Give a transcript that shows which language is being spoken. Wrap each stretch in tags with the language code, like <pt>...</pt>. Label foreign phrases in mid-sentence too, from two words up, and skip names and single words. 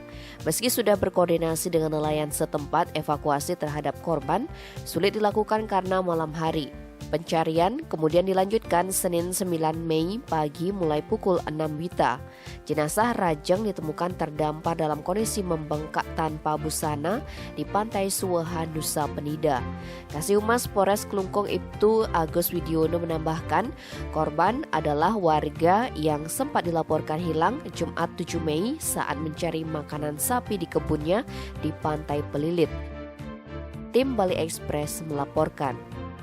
<id>Meski sudah berkoordinasi dengan nelayan setempat, evakuasi terhadap korban sulit dilakukan karena malam hari. Pencarian kemudian dilanjutkan Senin 9 Mei pagi mulai pukul 6 WITA. Jenazah Rajang ditemukan terdampar dalam kondisi membengkak tanpa busana di pantai Suwehan, Nusa Penida. Kasihumas Polres Kelungkung Ibtu Agus Widiono menambahkan, korban adalah warga yang sempat dilaporkan hilang Jumat 7 Mei saat mencari makanan sapi di kebunnya di Pantai Pelilit. Tim Bali Express melaporkan.</id>